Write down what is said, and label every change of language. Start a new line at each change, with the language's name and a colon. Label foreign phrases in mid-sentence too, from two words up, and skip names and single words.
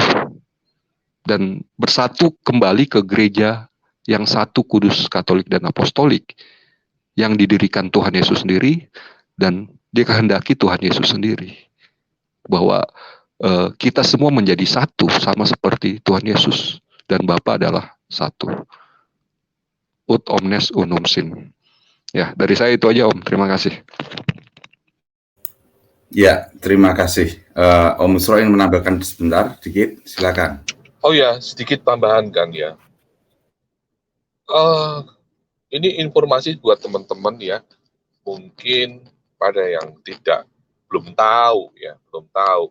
Indonesian: Dan bersatu kembali ke gereja yang satu, kudus, Katolik dan Apostolik, yang didirikan Tuhan Yesus sendiri dan dikehendaki Tuhan Yesus sendiri, bahwa kita semua menjadi satu sama seperti Tuhan Yesus dan Bapa adalah satu.
Latin: Ut omnes unum sum.
Indonesian: Ya, dari saya itu aja, Om. Terima kasih. Ya, terima kasih. Om Nusro ingin menambahkan sebentar, dikit, silakan. Oh ya, sedikit tambahan kan ya. Ini informasi buat teman-teman ya, mungkin pada yang belum tahu ya, belum tahu.